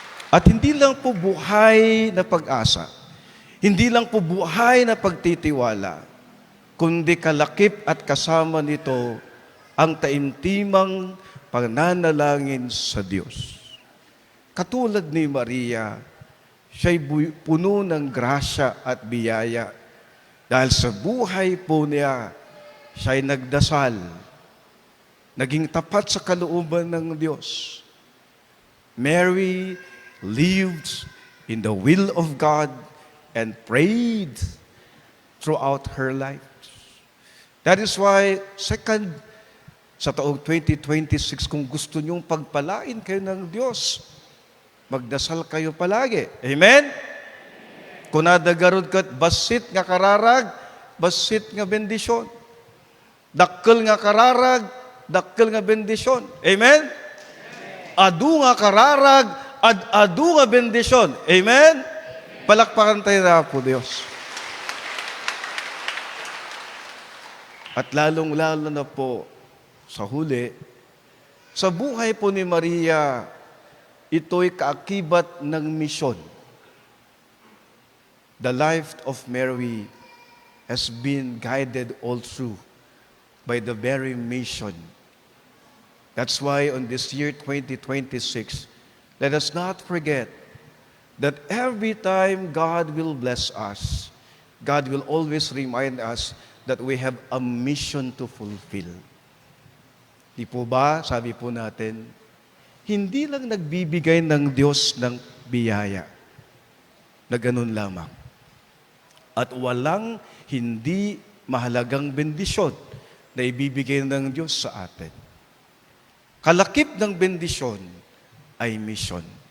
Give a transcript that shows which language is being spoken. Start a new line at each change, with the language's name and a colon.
Filipino: At hindi lang po buhay na pag-asa, hindi lang po buhay na pagtitiwala, kundi kalakip at kasama nito ang taimtimang pananalangin sa Diyos. Katulad ni Maria, siya'y puno ng grasya at biyaya. Dahil sa buhay po niya, siya'y nagdasal, naging tapat sa kalooban ng Diyos.
English: Mary lived in the will of God and prayed throughout her life. That is why,
Filipino: sa taong 2026, kung gusto niyong pagpalain kayo ng Diyos, magdasal kayo palagi. Amen?
Iloko: Kung nadagarod ka, basit nga kararag, basit nga bendisyon. Dakkel nga kararag, dakkel nga bendisyon. Amen? Adu nga kararag, adu nga bendisyon.
Filipino: Amen? Palakpakan tayo na po, Diyos. At lalong-lalo na po sa huli, sa buhay po ni Maria, ito'y kaakibat ng misyon.
English: The life of Mary has been guided all through by the very mission. That's why on this year 2026, let us not forget that every time God will bless us, God will always remind us that we have a mission to fulfill.
Filipino: Di po ba, sabi po natin, hindi lang nagbibigay ng Diyos ng biyaya, na ganun lamang. At walang hindi mahalagang bendisyon na ibibigay ng Diyos sa atin. Kalakip ng bendisyon ay misyon.